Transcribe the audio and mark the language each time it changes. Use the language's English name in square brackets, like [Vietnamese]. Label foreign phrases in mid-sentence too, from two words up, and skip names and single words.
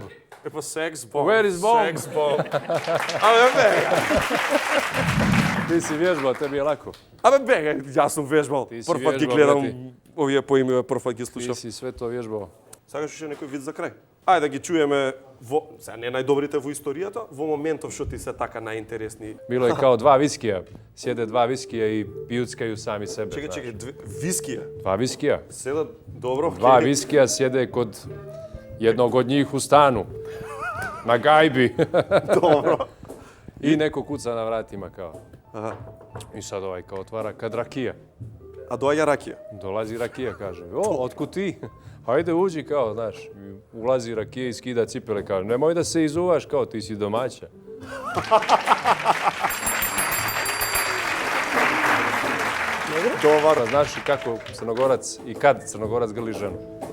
[Macedonian] Е па [English] sex bomb. Where is bomb? Sex bomb. [Macedonian] Абе, бега. [Serbian] Ti si vježbao, tebi je lako. [Macedonian] Абе, бега, јас сум вежбал. Ти си Прв пат ги вежбал, гледам брати. овие поимиве, прв пат ги [Serbian] Ti [Macedonian] слушам. [Serbian] si sve to vježbao. [Macedonian] Сакаш уште некој вид за крај? Ајде да ги чуеме сега не најдобрите во историјата, во моментов што ти се така најинтересни. [Serbian] Bilo je kao dva viskija. Sjede dva viskija i pijuckaju sami sebe. [Macedonian] Чекај, [Serbian] znaš. [Macedonian] чекај, вискија. [Serbian] Dva viskija. [Macedonian] Седат добро. [Serbian] Dva viskija sjede kod jednog od njih u stanu. Na gajbi. Dobro. I neko kuca na vratima kao. [Macedonian] Аха. [Serbian] I sad ovaj kao otvara kad rakija. [Macedonian] А доаѓа ракија. [Serbian] Dolazi rakija, kaže. O, otkud ti? Hajde uđi kao, znaš. I ulazi rakija i skida cipele, kaže. Nemoj da se izuvaš kao, ti si domaća. [Macedonian] Добро. [Serbian] Znaš i kako Crnogorac i kad Crnogorac grli ženu?